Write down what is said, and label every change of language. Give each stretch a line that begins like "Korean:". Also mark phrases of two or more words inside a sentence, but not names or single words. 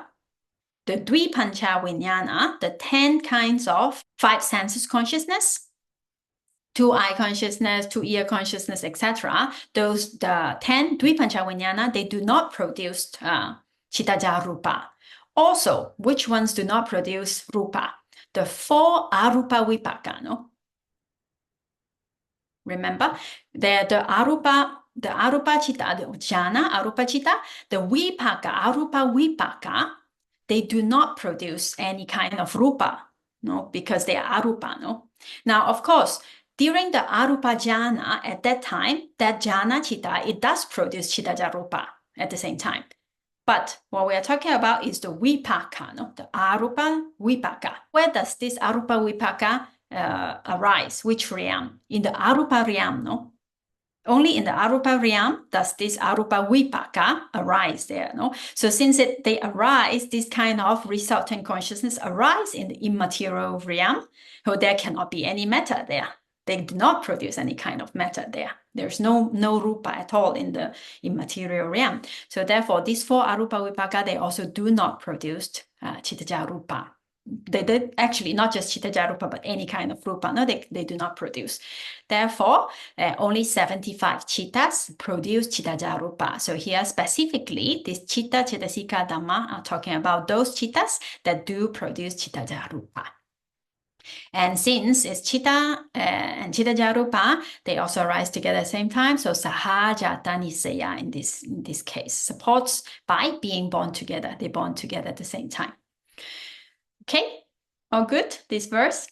English: The
Pali: Dvipancha Vijnana,
English: the 10 kinds of 5 senses consciousness, 2 eye consciousness, 2 ear consciousness, etc. The 10
Pali: Dvipancha Vijnana,
English: they do not produce
Pali: citta rupa.
English: Also, which ones do not produce rupa? The 4
Pali: arupa vipaka,
English: no? Remember, the
Pali: arupa citta,
English: the jhana,
Pali: arupa citta,
English: the vipaka,
Pali: arupa vipaka,
English: they do not produce any kind of rupa, no? Because they are arupa, no? Now, of course, during the
Pali: arupa jhana,
English: at that time, that
Pali: jhana chitta,
English: it does produce
Pali: chitta rupa
English: at the same time. But what we are talking about is the vipaka, no?
Pali: The arupa vipaka.
English: Where does this
Pali: arupa vipaka
English: arise? Which realm? In the arupa realm, no? Only in the arupa realm does this
Pali: arupa vipaka
English: arise there, no? So since they arise, this kind of resultant consciousness arise in the immaterial realm, so there cannot be any matter there. They do not produce any kind of matter there. There's no rupa at all in the immaterial realm. So therefore, these 4
Pali: arupa vipaka,
English: they also do not produce
Pali: chitta rupa.
English: They actually not just
Pali: chitta rupa,
English: but any kind of rupa. No, they do not produce. Therefore, only 75 chittas produce chitta rupa. So here specifically, this
Pali: chitta cetasika dhamma
English: are talking about those chittas that do produce
Pali: chitta rupa.
English: And since it's chitta and
Pali: chitta rupa,
English: they also arise together at the same time. So
Pali: sahajata nissaya
English: in this case supports by being born together. They born together at the same time. Okay, all good, this verse?